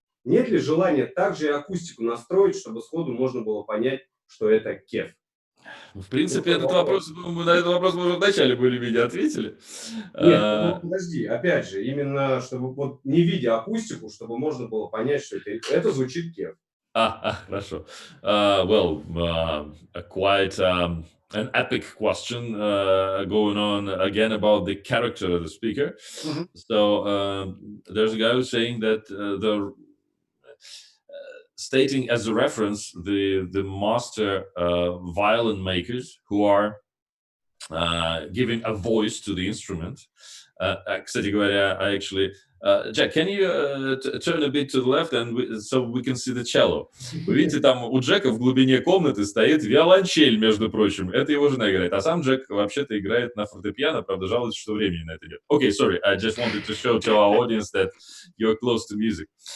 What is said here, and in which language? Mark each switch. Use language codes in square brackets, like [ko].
[ru] Нет ли желания также и акустику настроить, чтобы сходу можно было понять, что это KEF? В принципе, этот вопрос, мы на этот вопрос мы уже вначале более-менее ответили. Нет, ну, подожди, опять же, именно чтобы вот не видя акустику, чтобы можно было понять, что это звучит KEF. Хорошо. [en] Well, quite an epic question going on again about the character of the speaker. Mm-hmm. So there's a guy who's saying that stating as a reference the master violin makers who are giving a voice to the instrument. [ru] Кстати говоря, [en] I actually... Jack, can you turn a bit to the left so we can see the cello? [ru] Вы видите, там у Джека в глубине комнаты стоит виолончель, между прочим. Это его жена играет. А сам Джек вообще-то играет на фортепиано, правда, жалуется, что времени на это нет. [en] Okay, sorry, I just wanted to show to our audience that you're close to music.